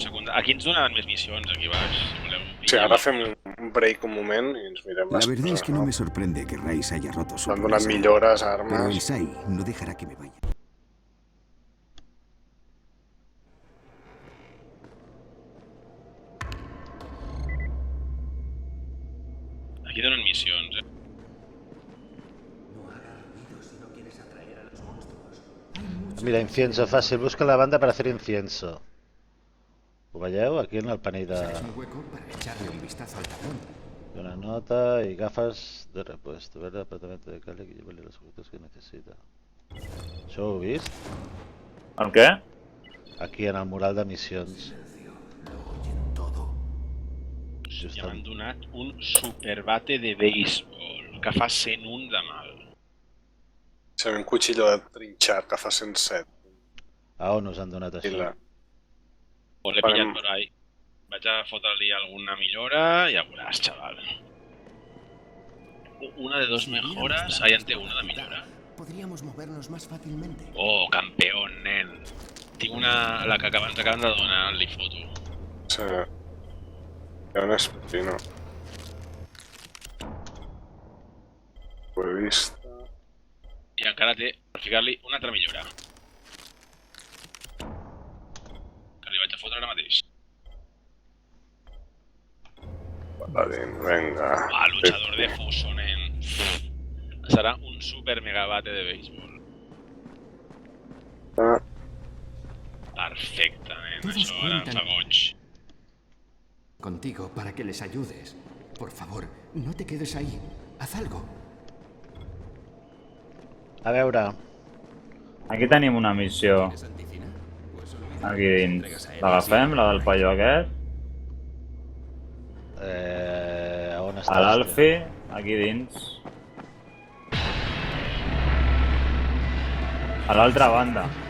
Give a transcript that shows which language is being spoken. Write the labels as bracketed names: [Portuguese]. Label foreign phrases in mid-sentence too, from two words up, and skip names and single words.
[Catalan] Aquí ens donaven més missions, aquí baix, si voleu. [Spanish] Sí, ahora [Catalan] fem un break un moment y nos mirem [Spanish] La las verdad es cosas, que no me sorprende que Rice haya roto su [Catalan] Han donat [Spanish] promesa, [Catalan] millores, [Spanish] pero el [Catalan] armes... [Spanish] SAI no dejará que me vaya. [Catalan] Aquí donen missions, [Spanish] Mira, incienso fàcil. Busca la banda para hacer incienso. [Catalan] Ho veieu? Aquí en el panell de... [Spanish] Un hueco para echarle un vistazo al tablón. Una nota y gafas de repuesto. Ver el apartamento de Cali que lleve los objetos que necesita. [Catalan] Això ho heu vist? El què? Aquí en el mural de missions. Ja m'han donat un superbate de béisbol, que fa 101 de mal. [Spanish] Se ve un cuchillo de trinxar que fa 107. [Catalan] A on us han donat això? O l'he pillat per ahí. Vaig a fotre-li alguna millora, ja veuràs, xaval. [Spanish] Una de dos mejoras, ahí [Catalan] en té [Spanish] una de millora. Podríamos movernos más fácilmente. Oh, campeón, [Catalan] nen. Tinc una... la que ens acaben de donar, li foto. Sí. Hi ha un espino. Ho he vist. I encara té, per ficar-li, una altra millora. Que li vaig a fotre ara mateix. [Spanish] Paladín, venga. Ah, luchador de fuso, nen. [Catalan] Serà un super megabate de béisbol. Perfecte, nen. Això ara em fa goig. [Spanish] Contigo para que les ayudes. Por favor, no te quedes ahí. Haz algo. [Catalan] A veure... Aquí tenim una missió. Aquí dins. L'agafem, la del paio aquest. On està? A l'Alfi, aquí dins. A l'altra banda.